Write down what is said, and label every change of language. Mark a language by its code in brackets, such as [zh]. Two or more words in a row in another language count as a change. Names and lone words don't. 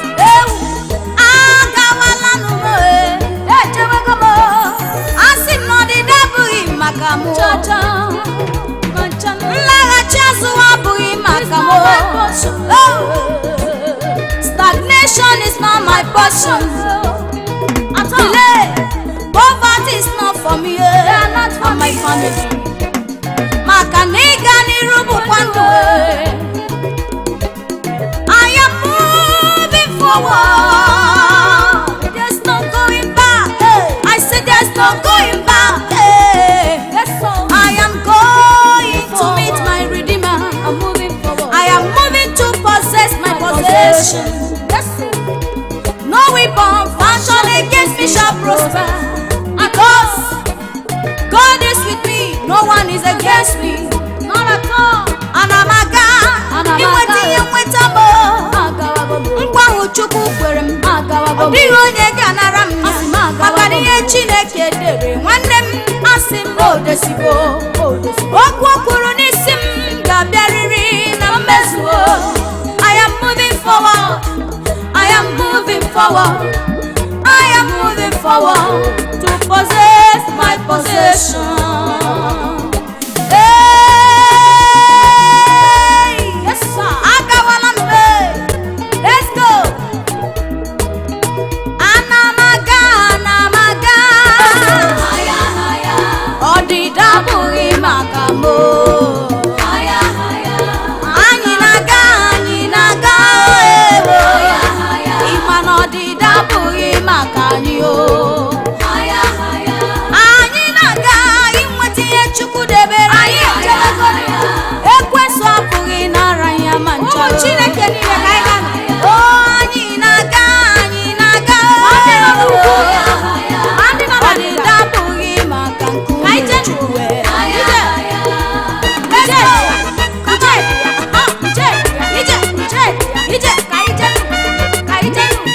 [ig] Ewu, agawala nụ m, eh, ejewego m. Asị m na ọdịda abụghị maka m. Nlaghachi azụ abụghị maka m. [en] Oh, stagnation is not my portion. Delay, poverty is not for me, eh, and my family. [ig] Maka na ịga n'iru bụkwa ndụ, eh. [en] I am moving forward. There's no going back. I say there's no going back. I am going to meet my Redeemer. I am moving to possess my possession. No weapon fashioned against me shall prosper. Because God is with me, no one is against me. Not at all. [ig] Ana m aga, inweta ihe nweta m. Nkwa ahụ Chukwu kwere m, ọ dịghị onye ga-anara m ya. Maka na ihe Chineke dere, nwanne m, asị m na o desigo. Okwu o kwuru n'isi m ga-abịarịrị na mmezuo. [en] I am moving forward. I am moving forward. I am moving forward to possess my possession. Hey! Yes, sir. [ig] Agawala m, [en] hey! Let's go. [ig] Ana m aga, ana m aga. Ọdịda abụghị maka m, o. Anyị na-aga, anyị na-aga, ewo. Ị ma na ọdịda abụghị maka anyị, o. Anyị na-aga inweta ihe Chukwu debere anyị. Ekwensu apụghị nara ya ma ncha. O, anyị na-aga, anyị na-aga, ewo. Ọdịda abụghị maka nkume Chukwu, e. [en] Let's go. [ig] Ije, ije, ije, ije, ije, ka ije, ka ije.